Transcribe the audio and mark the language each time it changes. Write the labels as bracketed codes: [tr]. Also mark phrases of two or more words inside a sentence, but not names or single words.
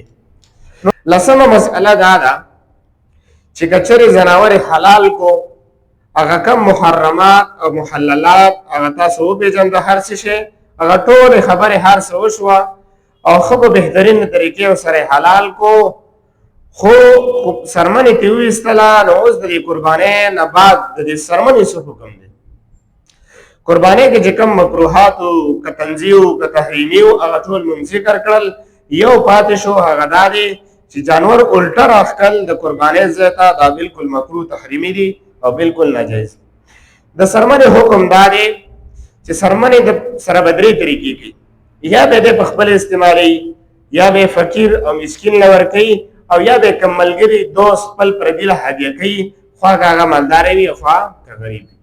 [ps] لسمه مسئله دا ده چې که چېرې ځناور حلال کو هغه کم محرمات او محللات هغه تاسو وپېژنده، هر څه شی هغه ټولې خبرې هر څه وشوه او ښه په بهترین طریقې ورسره حلال کو، خو څرمنې ترې وویستله نو اوس د دې قربانۍ نه بعد د دې څرمنې څه حکم دی؟ قربانۍ کې چې کوم مکروهات و که تنزیه و که تحریمي و هغه ټول مونږ ذکر کړل. یو پاتې شو هغه دا دی چې جانور الټه راښکل د قربانۍ ځای ته دا بالکل مکروه تحریمي دي او بالکل ناجایز. د څرمنې حکم دا دی چې څرمنې د سره به درې طریقې کوي، یا به یې په خپل استعمالوي، یا به یې فقیر او مسکین له ورکوي، او یا به یې کوم ملګري دوست خپل پردي له هدیه کوي، خوا که هغه مالداره وي خوا که غریب وي.